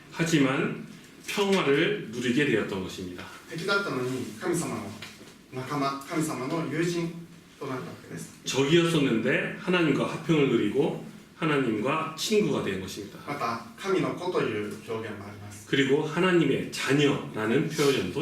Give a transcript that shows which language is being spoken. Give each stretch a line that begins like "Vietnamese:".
Korean: 하지만 평화를 누리게 되었던 것입니다.
Japanese: 敵だったのに神様の仲間、神様の友人となったわけです。
Korean: 적이었었는데 하나님과 화평을 누리고 하나님과 친구가 된 것입니다.
Japanese: また神の子という表現もあります。
Korean: 그리고 하나님의 자녀라는 표현도